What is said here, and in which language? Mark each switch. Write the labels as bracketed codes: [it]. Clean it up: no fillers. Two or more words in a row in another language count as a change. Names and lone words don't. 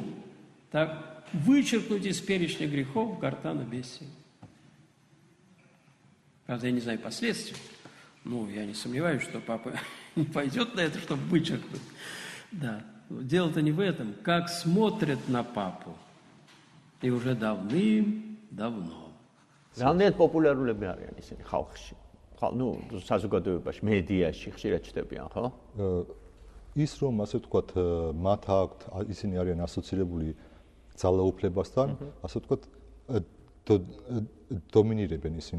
[ru] Так вычеркнуть из перечня грехов гортанобесие. Правда, я не знаю последствий. Я не сомневаюсь, что папа не пойдет на это, чтобы вычеркнуть. Да. Дело-то не в этом. Как смотрят на папу. И уже давным-давно. [ka] Ძალიან პოპულარულები არიან ისინი ხალხში. საზოგადოებაში, მედიაში ხშირად ჩნდებიან, ხო? ის რომ ასე ვთქვათ, მათ აქვთ ისინი არიან ასოცირებული ძალაუფლებასთან, ასე ვთქვათ, დომინირებენ ისინი.